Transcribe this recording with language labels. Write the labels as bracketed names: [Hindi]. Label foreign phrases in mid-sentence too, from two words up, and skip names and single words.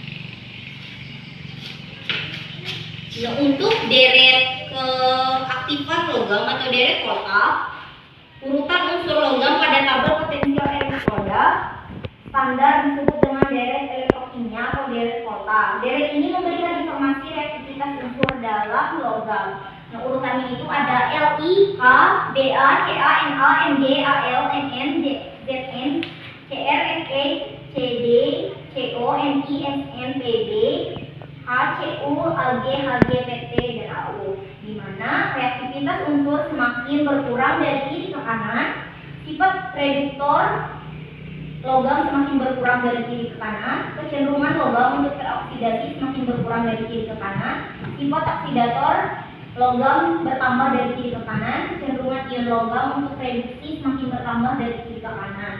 [Indonesian] Nah, untuk deret keaktifan logam atau deret volta, urutan unsur logam pada tabel potensial elektroda standar disebut dengan deret elektrokimia atau deret volta. Deret ini memberikan informasi reaktivitas unsur dalam logam. Nah, urutannya itu ada Li, K, Ba, Ca, Na, Mg, Al, Mn, Zn, Cr, Fe, Cd, Co, Ni, Sn, Pb, HCU, Ag, Hg, Pt, dan Au. Di mana reaktivitas unsur semakin berkurang dari kiri ke kanan, sifat reduktor logam semakin berkurang dari kiri ke kanan, kecenderungan logam untuk teroksidasi semakin berkurang dari kiri ke kanan, sifat oksidator logam bertambah dari kiri ke kanan, kecenderungan ion logam untuk reduksi semakin bertambah dari kiri ke kanan.